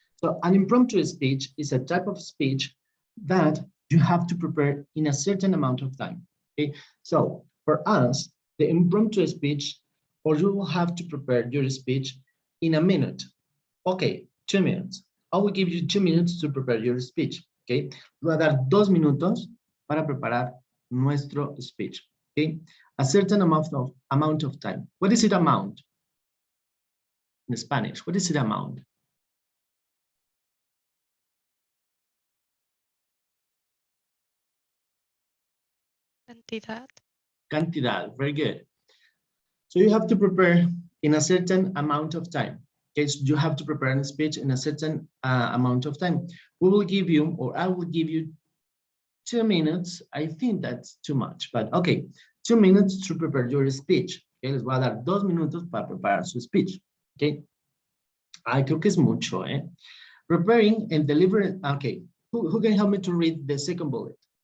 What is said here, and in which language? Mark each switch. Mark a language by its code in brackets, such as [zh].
[en] So an impromptu speech is a type of speech that you have to prepare in a certain amount of time. Okay, so for us, the impromptu speech, or you will have to prepare your speech in a minute. Okay, 2 minutes. I will give you 2 minutes to prepare your speech. [es] Okay, voy a dar 2 minutos para preparar nuestro speech. [en] Okay, a certain amount of time. What is it amount? In Spanish, what is it amount? [es] Cantidad. [en] Cantidad, very good. So you have to prepare in a certain amount of time. Okay, so you have to prepare a speech in a certain amount of time. We will give you, or I will give you 2 minutes. I think that's too much, but okay, 2 minutes to prepare your speech. [es] Okay, les voy a dar 2 minutos para preparar su speech. Okay, I creo que es mucho, eh? [en] Preparing and delivering. Okay, who can help me to read the second bullet?